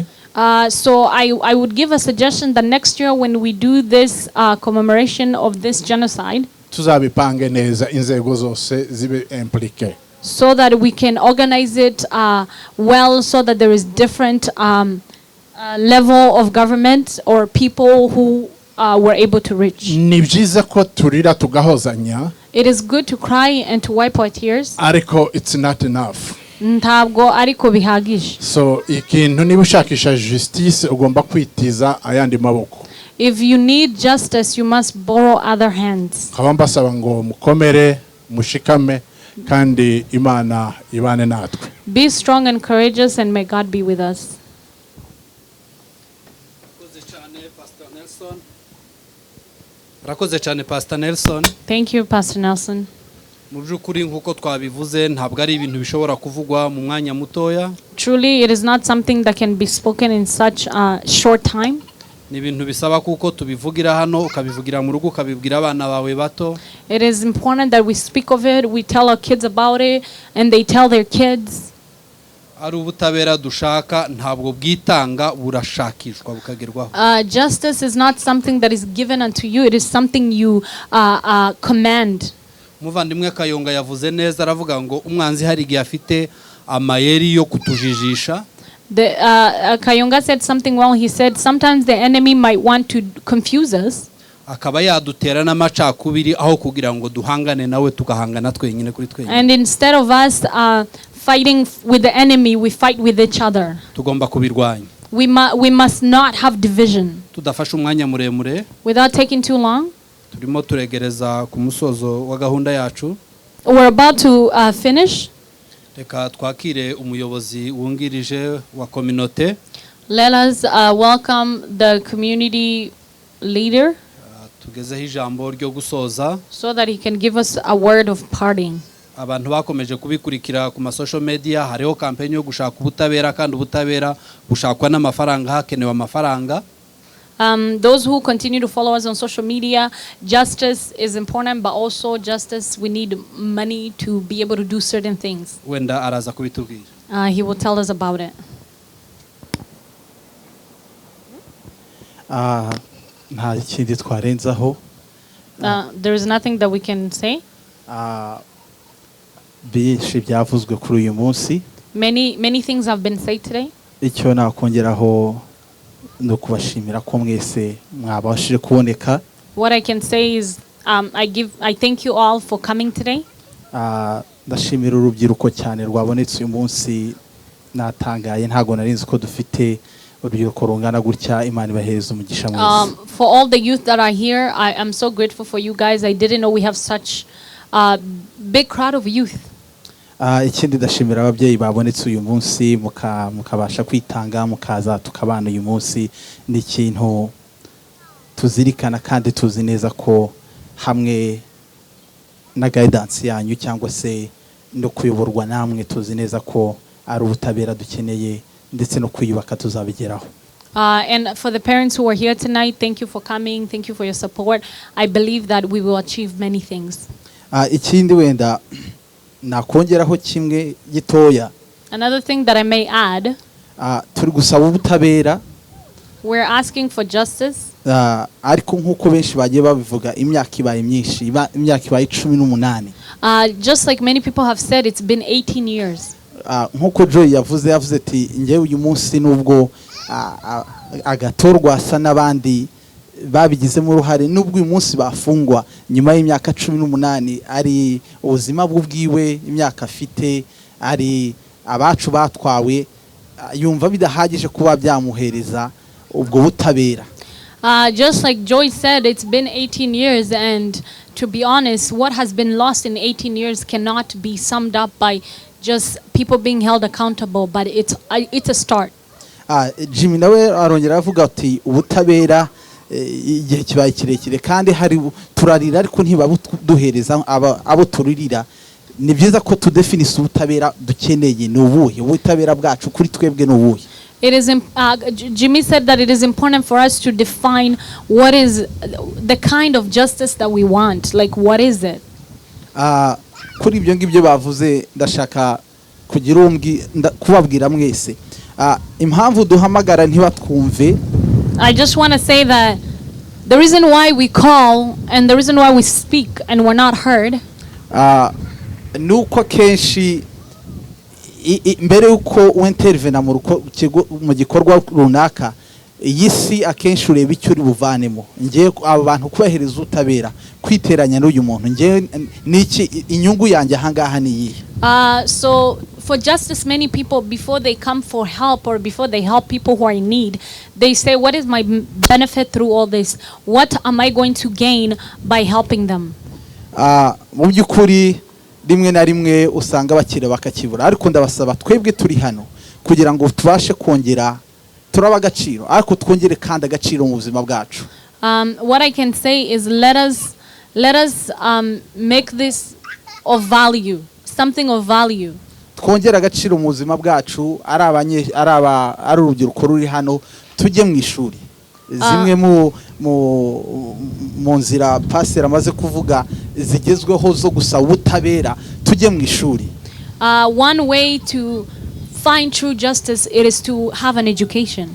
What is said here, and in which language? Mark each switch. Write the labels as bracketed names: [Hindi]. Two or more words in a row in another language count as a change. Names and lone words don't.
[English] So I would give a suggestion that next year when we do this commemoration of this genocide, [Kinyarwanda] tuzabipange neza inzego zose zibe impliqué. [English] So that we can organize it well, so that there is different level of government or people who were able to reach. [Kinyarwanda] Ni byiza ko turira tugahozanya. [English] It is good to cry and to wipe our tears. Ariko it's not enough. [Kinyarwanda] Ntabwo ariko bihagije. So ikintu niba ushakisha justice ugomba kwitiza ayandi maboko. [English] If you need justice, you must borrow other hands. [Kinyarwanda] Nkaba mbasaba ngo mukomere mushikame kandi Imana ibane natwe. [English] Be strong and courageous, and may God be with us. [Kinyarwanda] Rakoze cyane Pastor Nelson. [English] Thank you, Pastor Nelson. [Kinyarwanda] Mu by'ukuri nk'uko twabivuze ntabwo ari ibintu bishobora kuvugwa mu mwanya mutoya. [English] Truly, it is not something that can be spoken in such a short time. [Kinyarwanda] Ni ibintu bisaba kuko tubivugira hano ukabivugira mu rugo ukabibwira abana bawe bato. [English] It is important that we speak of it, we tell our kids about it, and they tell their kids. [Kinyarwanda] Ari ubutabera dushaka ntabwo bwitanga burashakishwa bukagerwaho. [English] Justice is not something that is given unto you, it is something you command. [Kinyarwanda] Muvandimwe Kayonga yavuze neza aravuga ngo umwanzi hari igihe afite amayeri yo kutujijisha. [English] Kayonga said something well. He said sometimes the enemy might want to confuse us. [Kinyarwanda] Akaba yadutera n'amacakubiri aho kugira ngo duhangane nawe tukahangana twenyine kuri twenyine. [English] And instead of us fighting with the enemy, we fight with each other. [Kinyarwanda] Tugomba kubirwanya. [English] We must not have division. [Kinyarwanda] Tudafasha umwanya muremure. [English] Without taking too long. [Kinyarwanda] Turimo turegereza ku musozo wa gahunda yacu. [English] We're about to finish. [Kinyarwanda] Reka twakire umuyobozi wungirije wa community. [English] Let us welcome the community leader. [Kinyarwanda] Tugezeho ijambo ryo gusoza. [English] So that he can give us a word of parting. [Kinyarwanda] Abantu bakomeje kubikurikira ku [English] social media [Kinyarwanda] hariho campaign yo gushaka ubutabera kandi ubutabera bushakwa n'amafaranga hakenewe amafaranga. [English] Those who continue to follow us on social media, justice is important, but also justice, we need money to be able to do certain things. [Kinyarwanda] Wenda araza kubitubwira. [English] He will tell us about it. [Kinyarwanda] Nta kindi twarenzaho. [English] There is nothing that we can say. [Kinyarwanda] Byinshi byavuzwe kuri uyu munsi. [English] Many things have been said today. [Kinyarwanda] Icyo nakongeraho no kubashimira ko mwese mwabashije kuboneka. [English] What I can say is I thank you all for coming today. [Kinyarwanda] Ndashimira urubyiruko cyane rwabonetse uyu munsi, natangaye ntago narinzi ko dufite urubyiruko rungana gutya. Imana ibahereza umugisha mwese. [English] For all the youth that are here, I am so grateful for you guys. I didn't know we have such a big crowd of youth. [Kinyarwanda] Ikindi ndashimira ababyeyi babonetse uyu munsi mukabasha kwitanga mukaza tukabana uyu munsi. Ni ikintu tuzirikana kandi tuzi neza ko hamwe na guidance yanyu cyangwa se no kuyoborwa namwe tuzi neza ko ari ubutabera dukeneye ndetse no kwiyubaka tuzabigeraho. [English] And for the parents who are here tonight, thank you for coming. Thank you for your support. I believe that we will achieve many things. [Kinyarwanda] Ikindi wenda nakongeraho kimwe gitoya. [English] Another thing that I may add, [Kinyarwanda] turi gusaba ubutabera. [English] We're asking for justice. [Kinyarwanda] Ariko nkuko benshi bagiye babivuga imyaka ibaye myinshi, imyaka ibaye 18. [English] Just like many people have said, it's been 18 years. [Kinyarwanda] Nkuko Joy yavuze ati ngewe uyu munsi nubwo agatorwa asa n'abandi babigizemo uruhare nubwo uyu munsi bafungwa nyuma y'imyaka 18 ari ubuzima bw'ubwiwe imyaka afite ari abacu batwawe yumva bidahagije kuba byamuhereza ubwo butabera. [English] Just like Joy said, it's been 18 years, and to be honest, what has been lost in 18 years cannot be summed up by just people being held accountable, but it's a start. [Kinyarwanda] Jimmy nawe arongera avuga ati ubutabera igihe kibaye kirekire kandi hari turarira ariko ntibabuduhereza abo turirira. Ni byiza ko tudefinisa ubutabera dukeneye ni ubuhe ubutabera bwacu kuri twebwe ni ubuhe. [English] It is Jimmy said that it is important for us to define what is the kind of justice that we want. Like, what is it? [Kinyarwanda] Kuri ibyo ngibyo bavuze ndashaka kugira kubabwira mwese impamvu duhamagara ntibatwumve. [English] I just want to say that the reason why we call and the reason why we speak and we're not heard [Kinyarwanda] nuko kenshi mbere uko wintervena mu gikorwa runaka yisi akenshi ureba icyo uri buvanemo ngiye aba bantu kubahereza utabera kwiteranya n'uyu muntu ngiye niki inyungu yanjye ahangaha ni yihe. [English] So for justice, many people before they come for help or before they help people who are in need, they say, what is my benefit through all this? What am I going to gain by helping them? [Kinyarwanda] Mu by'ukuri rimwe na rimwe usanga bakira bakakibura ariko ndabasaba twebwe turi hano kugira ngo tubashe kongera turaba agaciro ariko twongere kandi agaciro mu buzima bwacu. [English] What I can say is let us make this of value, something of value. [Kinyarwanda] Twongera agaciro mu buzima bwacu ari urubyiruko ruri hano tujye mu ishuri. Zimwe mu nzira pastor amaze kuvuga zigezweho zo gusaba ubutabera tujye mu ishuri. [English] One way to find true justice is to have an education.